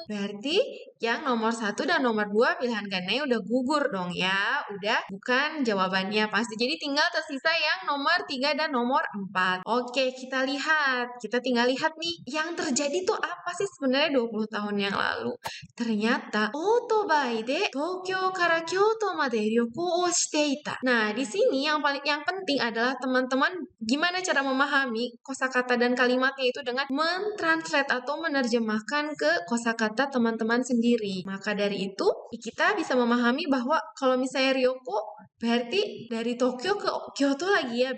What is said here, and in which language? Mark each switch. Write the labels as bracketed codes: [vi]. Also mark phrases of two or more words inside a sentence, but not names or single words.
[id] Berarti yang nomor 1 dan nomor 2 pilihan gandanya udah gugur dong ya. Udah bukan jawabannya pasti. Jadi tinggal tersisa yang nomor 3 dan nomor 4. Oke, kita lihat. Kita tinggal lihat nih. Yang terjadi tuh apa sih sebenarnya 20 tahun yang lalu? [ja] Ternyata オートバイで東京から京都まで旅行をしていた. [id] Nah, di sini yang penting adalah teman-teman gimana cara memahami kosakata dan kalimatnya itu dengan mentranslate atau menerjemahkan ke kosakata teman-teman sendiri. Maka dari itu, kita bisa memahami bahwa kalau misalnya Ryoko berarti dari Tokyo ke Kyoto lagi ya.